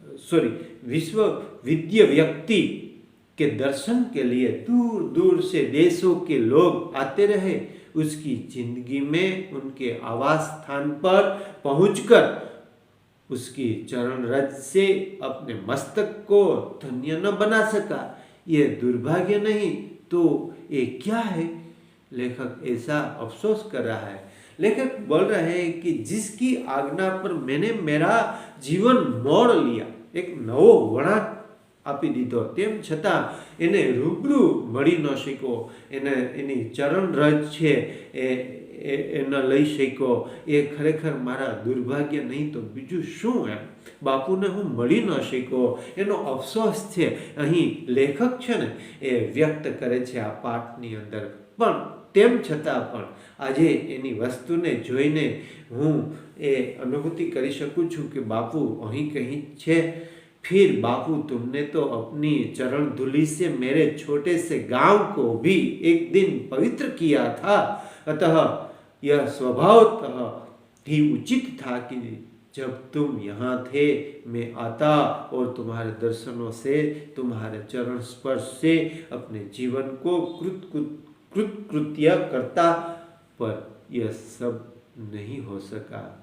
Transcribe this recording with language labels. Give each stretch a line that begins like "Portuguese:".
Hindi: विश्वविद्य व्यक्ति के दर्शन के लिए दूर दूर से देशों के लोग आते रहे, उसकी जिंदगी में उनके आवास स्थान पर पहुंचकर उसकी चरण रज से अपने मस्तक को धन्य न बना सका, ये दुर्भाग्य नहीं तो ये क्या है। लेखक ऐसा अफसोस कर रहा है। लेखक बोल रहे हैं कि जिसकी आज्ञा पर मैंने मेरा जीवन मोड़ लिया,
Gujarati: एक नवो वळાંક આપી દીધો, તેમ છતાં એને રૂબરૂ મળી ન શક્યો, એની ચરણ રજ છે એ ન લઈ શક્યો, એ ખરેખર મારા દુર્ભાગ્ય નહીં તો બીજું શું એમ, બાપુને હું મળી ન શક્યો એનો અફસોસ છે અહીં લેખક છે ને એ વ્યક્ત કરે છે આ પાઠની અંદર। પણ તેમ છતાં પણ આજે એની વસ્તુને જોઈને હું એ અનુભૂતિ કરી શકું છું કે બાપુ અહીં કहीं છે।
Hindi: फिर बापू तुमने तो अपनी चरण धूलि से मेरे छोटे से गांव को भी एक दिन पवित्र किया था, अतः यह स्वभावतः ही उचित था कि जब तुम यहाँ थे मैं आता और तुम्हारे दर्शनों से, तुम्हारे चरण स्पर्श से अपने जीवन को कृतकृत्य करता, पर यह सब नहीं हो सका।